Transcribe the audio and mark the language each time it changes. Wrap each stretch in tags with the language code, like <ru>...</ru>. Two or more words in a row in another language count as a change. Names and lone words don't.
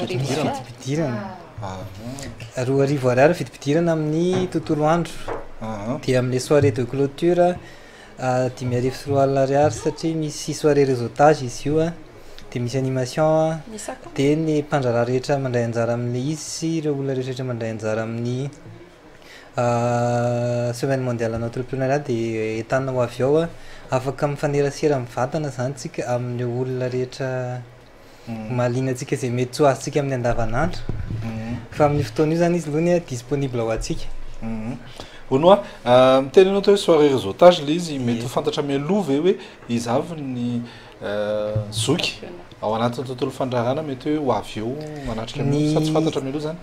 <mg>vidim-pidirana 2 ariary vidim-pidirana amin'ny tontolo andro dia amin'ny</mg> <fr>soirée de clôture</fr> <mg>5 sy 4 ariary satria misy</mg> <fr>soirée réseautage</fr> <mg>izy io dia misy animation dia ny mpandraraha rehetra mandray anjara amin'le izy sy ireo olona rehetrarehetra mandray anjara amin'ny</mg> <fr>semaine mondiale en entrepreneuriat</fr> <mg>dia entanina ho avy ao afaka mifanerasera mivantana zany tsika amin'ny olona rehetra mahaliana atsika izay mety tsy ho azontsika amin'ny andavanandro fa amin'ny fotoana io zany izy aloha disponible ho antsika onoa mitenenao tao hoe</mg> <fr>soirée réseautage</fr> <mg>le izy mety ho fantatra mialoha ve hoe izy avy ny zoky ao anatin'ny tontolo fandrarana mety hoe ho avy eo manatrika sa tsy fantatra mialoha zany</mg>